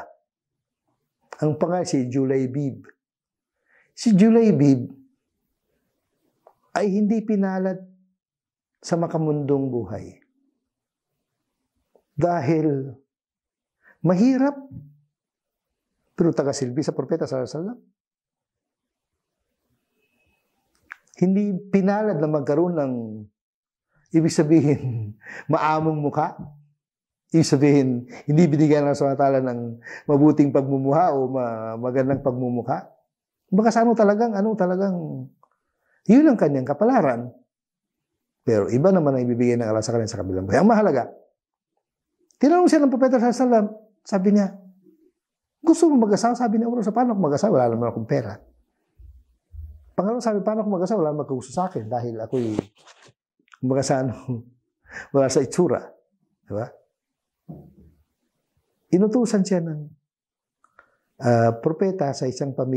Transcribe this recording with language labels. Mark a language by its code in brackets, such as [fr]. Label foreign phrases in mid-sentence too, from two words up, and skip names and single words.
[tl] Ang pangalan si Julaybib. Si Julaybib ay hindi pinalad sa makamundong buhay. Dahil mahirap, pero tagasilbi sa propeta [ar] صلى الله عليه وسلم. [tl] Hindi pinalad na magkaroon ng, ibig sabihin, maamong mukha. Ibig sabihin, hindi binigyan ng SWT ng mabuting pagmumuha o magandang pagmumukha. Baka sa talagang, yun ang kanyang kapalaran. Pero iba naman ang ibibigay ng Allah sa kanya sa kabilang buhay. Ang mahalaga, tinanong siya ng propeta [ar] صلى الله عليه وسلم, [tl] sabi niya, gusto mo mag-asawa? Sabi niya, sa paano ako mag-asawa? Wala naman akong pera. Pangalawa, sabi, paano ako mag-asawa? Wala naman gusto sa akin dahil ako'y wala sa itsura. Diba? Inutusan siya ng propeta sa isang pamilya.